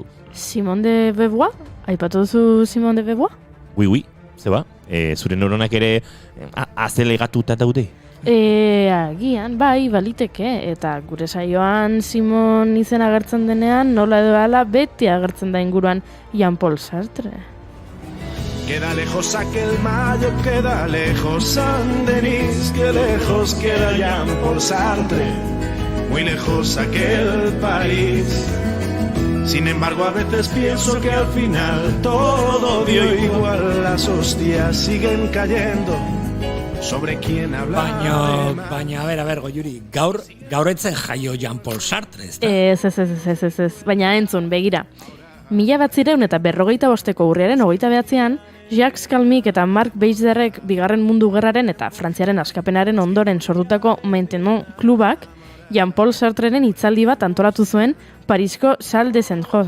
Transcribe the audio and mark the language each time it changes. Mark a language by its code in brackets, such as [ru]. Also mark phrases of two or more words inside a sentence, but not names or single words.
[eu] Simone de Beauvoir? Aipatu duzu Simone de Beauvoir? [fr] Oui, [eu] zeba, zure neuronak ere azelegatuta daude. Agian, bai, baliteke, eta gure saioan Simon izen agertzen denean, nola edo ala beti agertzen da inguruan Jean-Paul Sartre. [es] Queda lejos aquel mayo, queda lejos San Denis, que lejos queda Jean-Paul Sartre, muy lejos aquel París. Sin embargo, a veces pienso que al final todo dio igual, las hostias siguen cayendo. Sobre quién habla. [eu] Baina, a ver, Goiuri, gaur etzen jaio Jean-Paul Sartre, ez da? Ez. Baina entzun, begira. 1945ko urriaren 29ean, Jacques Calmic eta Marc Beisderrek bigarren mundu gerraren eta Frantziaren askapenaren ondoren sortutako Maintenant klubak Jean-Paul Sartreren hitzaldi bat antolatu zuen Parisko Salle des Enjeux.